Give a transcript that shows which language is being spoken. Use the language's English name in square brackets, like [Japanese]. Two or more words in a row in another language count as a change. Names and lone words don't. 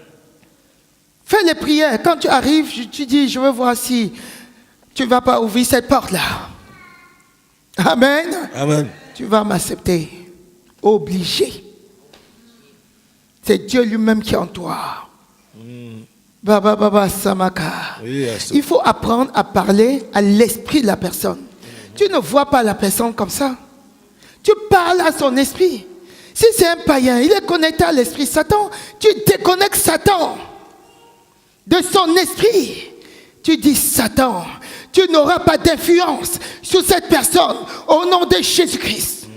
[French] Fais les prières. Quand tu arrives, tu dis, je veux voir si tu ne vas pas ouvrir cette porte-là. Amen. Amen. Tu vas m'accepter. Obligé. C'est Dieu lui-même qui est en toi. Baba Samaka. Yes. Il faut apprendre à parler à l'esprit de la personne. Tu ne vois pas la personne comme ça. Tu parles à son esprit. Si c'est un païen, il est connecté à l'esprit Satan. Tu déconnectes Satan de son esprit. Tu dis Satan, tu n'auras pas d'influence sur cette personne au nom de Jésus-Christ.